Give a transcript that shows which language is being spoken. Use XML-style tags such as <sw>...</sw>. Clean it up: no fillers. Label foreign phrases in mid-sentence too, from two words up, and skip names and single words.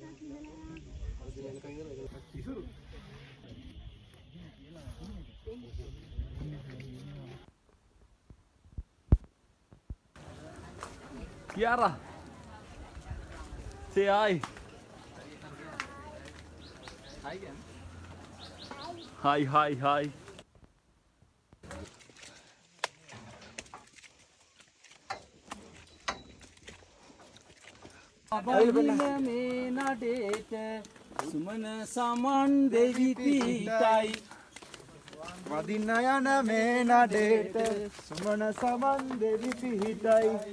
<en>Kiara. Say hi. Hi again. Hi, hi, hi.</en> <si>මේ නඩේට සුමන සමන් දෙවි පීටයි වදින්න යන මේ නඩේට සුමන සමන් දෙවි පීටයි</si>